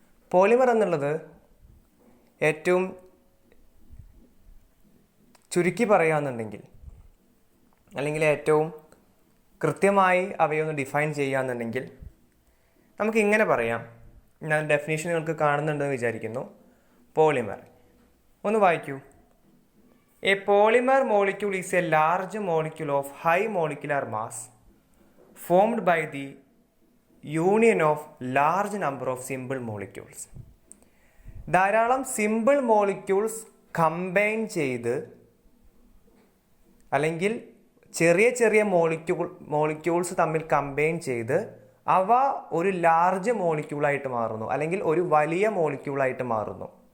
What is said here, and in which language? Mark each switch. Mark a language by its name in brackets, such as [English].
[Malayalam] Polymer എന്നുള്ളത് ഏറ്റവും ചുരുക്കി പറയുകയാണെന്നുണ്ടെങ്കിൽ, അല്ലെങ്കിൽ ഏറ്റവും കൃത്യമായി അവയൊന്ന് ഡിഫൈൻ ചെയ്യുകയാണെന്നുണ്ടെങ്കിൽ നമുക്ക് ഇങ്ങനെ പറയാം. ഞാൻ ഡെഫിനേഷൻ നിങ്ങൾക്ക് കാണുന്നുണ്ടെന്ന് വിചാരിക്കുന്നു. പോളിമർ ഒന്ന് വായിക്കൂ. [English] A polymer molecule is a large molecule of high molecular mass formed by the union of large number of simple molecules. [Malayalam] ധാരാളം സിമ്പിൾ മോളിക്യൂൾസ് കമ്പൈൻ ചെയ്ത്, അല്ലെങ്കിൽ ചെറിയ ചെറിയ മോളിക്യൂൾസ് തമ്മിൽ കമ്പൈൻ ചെയ്ത് അവ ഒരു ലാർജ് മോളിക്യൂളായിട്ട് മാറുന്നു, അല്ലെങ്കിൽ ഒരു വലിയ മോളിക്യൂളായിട്ട് മാറുന്നു.